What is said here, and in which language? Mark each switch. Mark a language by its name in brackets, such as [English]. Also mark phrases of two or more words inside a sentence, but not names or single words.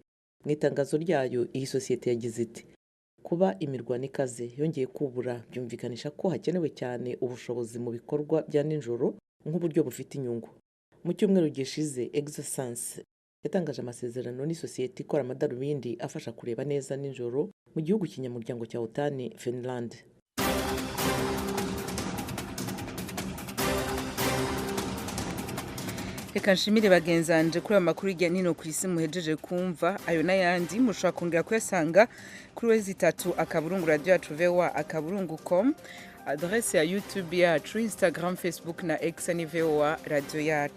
[Kinyarwanda] Mu itangazo ryayo, iyi sosiyete yagize iti: kuba imirwano ikaze yongeye kubura byumvikanisha ko hakenewe cyane ubushobozi mu bikorwa bya ninjoro nk'uburyo bufite inyungu. Mu cyumweru gishize, Exosense yatangaje amasezerano n'isosiyete ikora amadarubindi afasha kureba neza ninjoro mu gihugu kinyamuryango cya OTAN, Finland. Reka nshimire bagenzanje kuri amakuru hirya n'ino ku isi muhejeje kumva. Ayo n'ayandi mushobora kongera kuyasanga kuri www.radio.voa.com, adresse ya YouTube yacu, Instagram, Facebook na X ni VOA radio yacu.